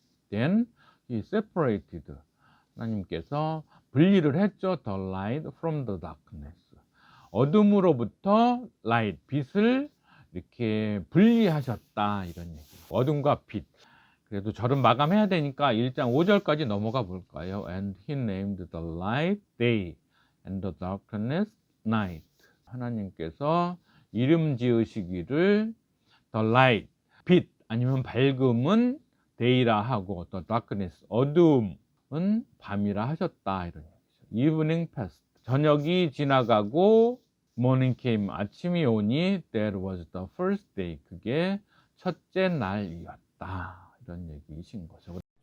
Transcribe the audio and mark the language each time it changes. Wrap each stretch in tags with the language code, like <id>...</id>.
<en>Then he separated,</en> <ko>하나님께서 분리를 했죠.</ko> <en>The light from the darkness,</en> <ko>어둠으로부터 light, 빛을 이렇게 분리하셨다, 이런 얘기. 어둠과 빛. 그래도 절은 마감해야 되니까 1장 5절까지 넘어가 볼까요?</ko> <en>And he named the light day and the darkness night.</en> <ko>하나님께서 이름 지으시기를</ko> <en>the light,</en> <ko>빛 아니면 밝음은 day라 하고</ko> <en>the darkness,</en> <ko>어두움은 밤이라 하셨다, 이런 얘기죠.</ko> <en>Evening passed,</en> <ko>저녁이 지나가고</ko> <en>morning came,</en> <ko>아침이 오니</ko> <en>that was the first day,</en> <ko>그게 첫째 날이었다, 이런 얘기이신 거죠.</ko>